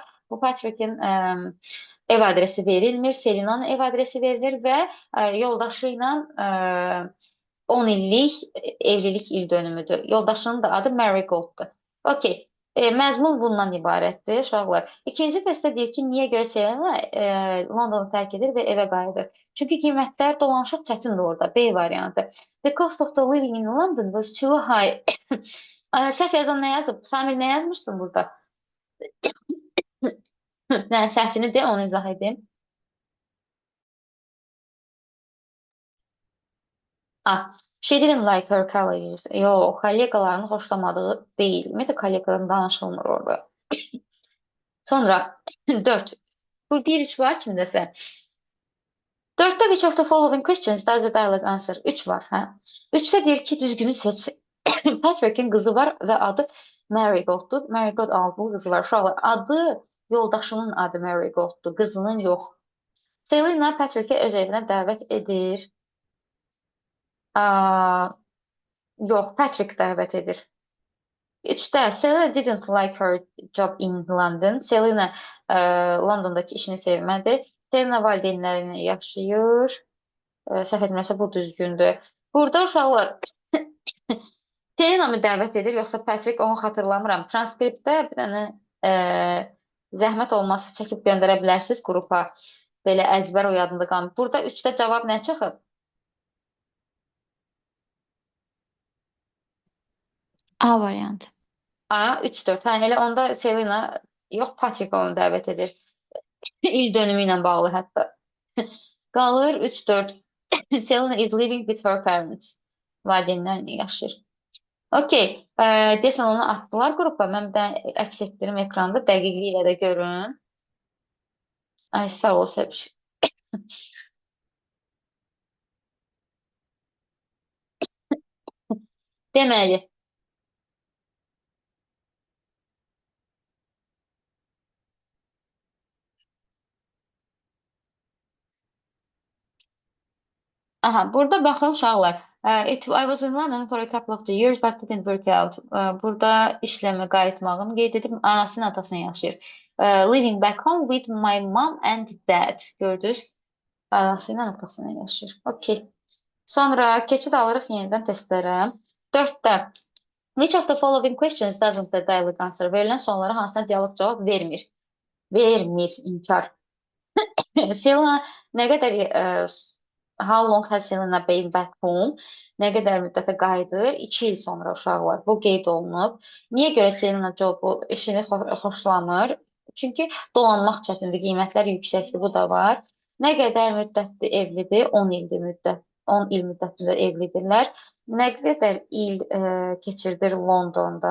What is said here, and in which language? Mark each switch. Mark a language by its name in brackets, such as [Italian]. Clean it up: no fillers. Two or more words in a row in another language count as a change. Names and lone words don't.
[Azerbaijani] Bu Patrick'in ev adresi verilmir, Selena'nın ev adresi verilir və yoldaşı ilə 10 illik evlilik il dönümüdür. Yoldaşının da adı Marigold'dur. Okey. Məzmun bundan ibarətdir, uşaqlar. İkinci testdə deyir ki, niyə görə Selena Londonu tərk edir və evə qayıdır. Çünki qiymətlər dolanışıq çətindir orada, B variantı. [English] The cost of the living in London was too high. [Azerbaijani] Səhv yazan nə yazıb? Samir, nə yazmışsın burada? Səhvini de, onu izah edin. [English] She didn't like her colleagues. [Azerbaijani] Yox, kollegalarını xoşlamadığı deyil. Ümumiyyətlə, kollegalarını danışılmır orada. Sonra 4. Bu 1-3 var kimdəsə. [English] 4-də which of the following questions does the dialogue answer? [Azerbaijani] 3 var, hə? 3-də deyir ki, düzgünü seç. Patrick'in qızı var və adı Marigold'dur. Marigold adlı qızı var. Uşaqlar, adı yoldaşının adı Marigold'dur, qızının yox. Selena Patrick'i öz evinə dəvət edir. Yox, Patrick dəvət edir. [English] 3-də Selena didn't like her job in London. [Azerbaijani] Selena Londondakı işini sevmədi. Selena valideynlərinə yaşayır. Səhv etmirəmsə bu düzgündür. Burada uşaqlar Selena mı dəvət edir, yoxsa Patrick, onu xatırlamıram. Transkriptdə bir dənə zəhmət olması çəkib göndərə bilərsiniz qrupa. Belə əzbər o yadında qalmır. Burada 3-də cavab nə çıxıb? A variantı. A, 3-4. Hə, elə onda Selena, yox, Patrick onu dəvət edir. İl dönümü ilə bağlı hətta. Qalır 3-4. [English] Selena is living with her parents. [Azerbaijani] Valideynlərlə yaşayır. Okey. Desən onu atdılar qrupa. Mən bir də əks etdirim ekranda. Dəqiqliyi ilə də görün. Ay, sağ ol Səbiş. Deməli. Aha, burada baxın uşaqlar. [English] I was in London for a couple of years but didn't work out. [Azerbaijani] Burada işləmə qayıtmağım qeyd edib anasının atasına yaşayır. [English] Living back home with my mom and dad. [Azerbaijani] Gördünüz? Anasının atasına yaşayır. Okey. Sonra keçid alırıq yenidən testlərə. [English] 4-də which of the following questions doesn't the dialogue answer? [Azerbaijani] Verilən suallara hansına dialoq cavab vermir? Vermir, inkar. Selena nə qədər [English] How long has Selena been back home? [Azerbaijani] Nə qədər müddətə qayıdır? 2 il sonra uşaqlar. Bu qeyd olunub. Niyə görə Selena Joe bu işini xoşlamır? Çünki dolanmaq çətindir, qiymətlər yüksəkdir, bu da var. Nə qədər müddətdir evlidir? 10 ildir müddət. 10 il müddətində evlidirlər. Nə qədər il keçirdir Londonda?